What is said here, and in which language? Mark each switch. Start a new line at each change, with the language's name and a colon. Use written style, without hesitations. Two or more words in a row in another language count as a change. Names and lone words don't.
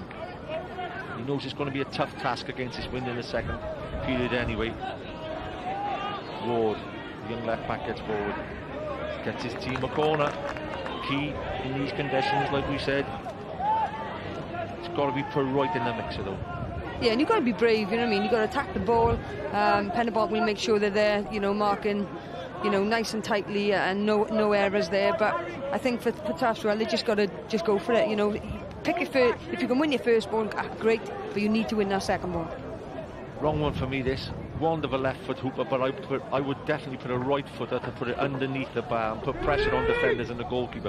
English: He knows it's going to be a tough task against this wind in the second period anyway. Ward, the young left-back, gets forward. Gets his team a corner. Key in these conditions, like we said. It's got to be put right in the mixer, though. Yeah, and you've got to be brave, you know what I mean? You've got to attack the ball. Pen-y-bont will make sure they're there, you know, marking, you know, nice and tightly, and no errors there. But I think for Taffs Well, they just got to go for it, you know. Pick your first, if you can win your first ball, great, but you need to win that second ball. Wrong one for me, this. Wand of a left foot hooper, but I would definitely put a right footer to put it underneath the bar and put pressure on defenders and the goalkeeper.